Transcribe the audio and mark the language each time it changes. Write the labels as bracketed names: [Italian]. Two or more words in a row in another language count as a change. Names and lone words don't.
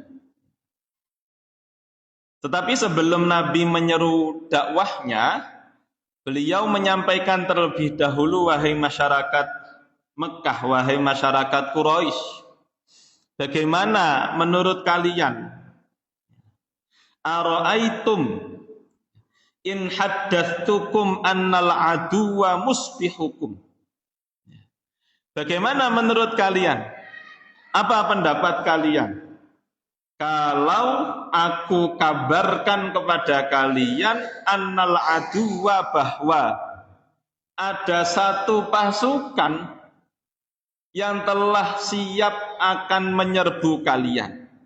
[Indonesian] Tetapi sebelum Nabi menyeru dakwahnya, beliau menyampaikan terlebih dahulu, wahai masyarakat Mekah, wahai masyarakat Quraisy, bagaimana menurut kalian? [Arabic] أرأيتم إن حدثتكم أن العدو مصبحكم. [Indonesian] Bagaimana menurut kalian? Apa pendapat kalian? Kalau aku kabarkan kepada kalian [Arabic] أن العدو, [Indonesian] bahwa ada satu pasukan yang telah siap akan menyerbu kalian.